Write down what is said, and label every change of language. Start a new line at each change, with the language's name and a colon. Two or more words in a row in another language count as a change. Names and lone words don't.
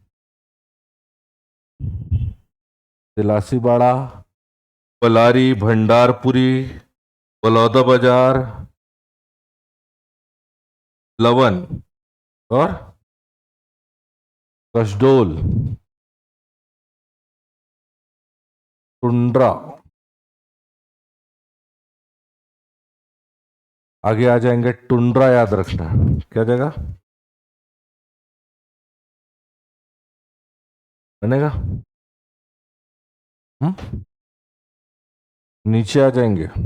Hindi: तिलासी बाड़ा, पलारी, भंडारपुरी, बलौदा बाजार, लवन और कसडोल, टुंड्रा। आगे आ जाएंगे टुंड्रा याद रखना, क्या जगह बनेगा? नीचे आ जाएंगे।